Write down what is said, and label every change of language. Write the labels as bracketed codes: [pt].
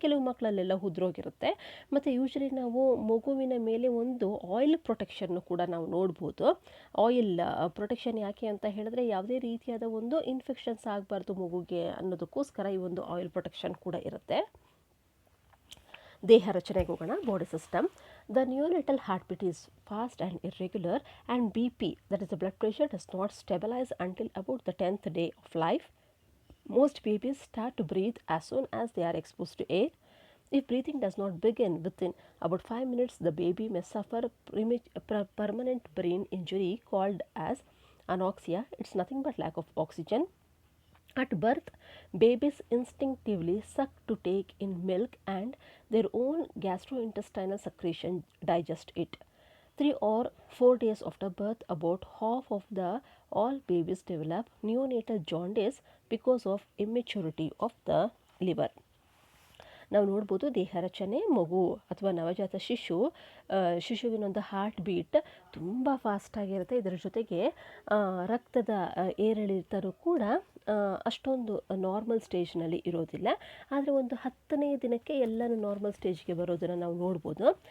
[kn] ಕೆಲವು ಮಕ್ಕಳಲ್ಲೆಲ್ಲ ಉದ್ರೋಗಿರುತ್ತೆ. ಮತ್ತು ಯೂಶಲಿ ನಾವು ಮಗುವಿನ ಮೇಲೆ ಒಂದು ಆಯಿಲ್ ಪ್ರೊಟೆಕ್ಷನ್ನು ಕೂಡ ನಾವು ನೋಡ್ಬೋದು. ಆಯಿಲ್ ಪ್ರೊಟೆಕ್ಷನ್ ಯಾಕೆ ಅಂತ ಹೇಳಿದ್ರೆ ಯಾವುದೇ ರೀತಿಯಾದ ಒಂದು ಇನ್ಫೆಕ್ಷನ್ಸ್ ಆಗಬಾರ್ದು ಮಗುಗೆ ಅನ್ನೋದಕ್ಕೋಸ್ಕರ ಈ ಒಂದು ಆಯಿಲ್ ಪ್ರೊಟೆಕ್ಷನ್ ಕೂಡ ಇರುತ್ತೆ. ದೇಹ ರಚನೆಗೆ ಹೋಗೋಣ. Body system. [en] The neonatal heartbeat is fast and irregular, and BP, that is the blood pressure, does not stabilize until about the 10th day of life. Most babies start to breathe as soon as they are exposed to air. If breathing does not begin within about 5 minutes, the baby may suffer permanent brain injury called as anoxia. It's nothing but lack of oxygen. At birth, babies instinctively suck to take in milk and their own gastrointestinal secretion digest it. 3 or 4 days after birth, about half of all babies develop neonatal jaundice because of immaturity of the liver. [kn] ನಾವು ನೋಡ್ಬೋದು ದೇಹ ರಚನೆ ಮಗು ಅಥವಾ ನವಜಾತ ಶಿಶುವಿನೊಂದು heart beat ತುಂಬ ಫಾಸ್ಟಾಗಿರುತ್ತೆ. ಇದರ ಜೊತೆಗೆ ರಕ್ತದ ಏರಿಳಿತನೂ ಕೂಡ ಅಷ್ಟೊಂದು ನಾರ್ಮಲ್ ಸ್ಟೇಜ್ನಲ್ಲಿ ಇರೋದಿಲ್ಲ. ಆದರೆ ಒಂದು 10ನೇ ದಿನಕ್ಕೆ ಎಲ್ಲನೂ ನಾರ್ಮಲ್ ಸ್ಟೇಜ್ಗೆ ಬರೋದನ್ನು ನಾವು ನೋಡ್ಬೋದು.